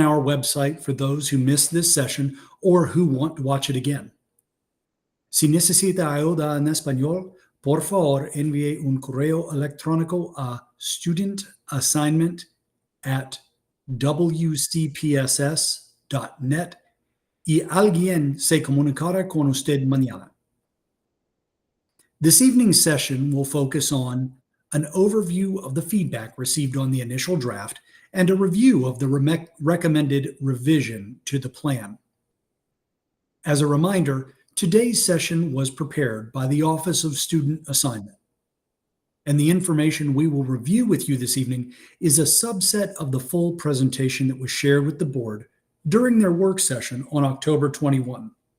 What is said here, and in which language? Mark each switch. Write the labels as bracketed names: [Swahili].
[English] our website for those who missed this session or who want to watch it again. [Spanish] Si necesita ayuda en español, por favor envíe un correo electrónico a studentassignment@wcpss.net y alguien se comunicará con usted mañana. [English] This evening's session will focus on an overview of the feedback received on the initial draft and a review of the recommended revision to the plan. As a reminder, today's session was prepared by the Office of Student Assignment, and the information we will review with you this evening is a subset of the full presentation that was shared with the board during their work session on October 21.